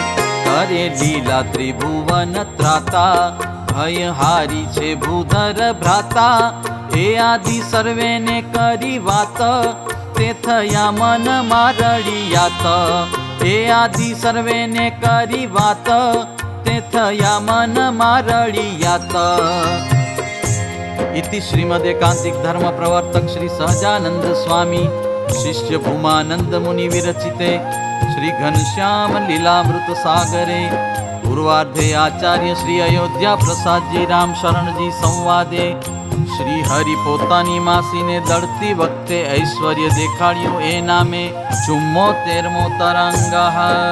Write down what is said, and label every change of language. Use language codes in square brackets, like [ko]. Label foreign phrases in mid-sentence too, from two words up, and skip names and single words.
[gu] કરે લીલા ત્રિભુવન ત્રાતા, ભય હારી છે ભૂધર ભ્રાતા. એ આદિ સર્વેને કરી વાત, તે થયા મન મારડિયાત. એ આદિ સર્વેને કરી વાત, તે થયા મન મારડિયાત. [sa] इति श्रीमदेकांतिक धर्म प्रवर्तक श्री सहजानंद स्वामी शिष्य भूमानंद मुनि विरचिते श्री घनश्याम लीलामृत सागरे पूर्वार्धे आचार्य श्री अयोध्या प्रसाद जी राम शरण जी संवादे श्री हरि [gu] પોતાની માસી ને દડતી વક્તે ઐશ્વર્ય દેખાડિયો એ નામે 74મો તરંગ।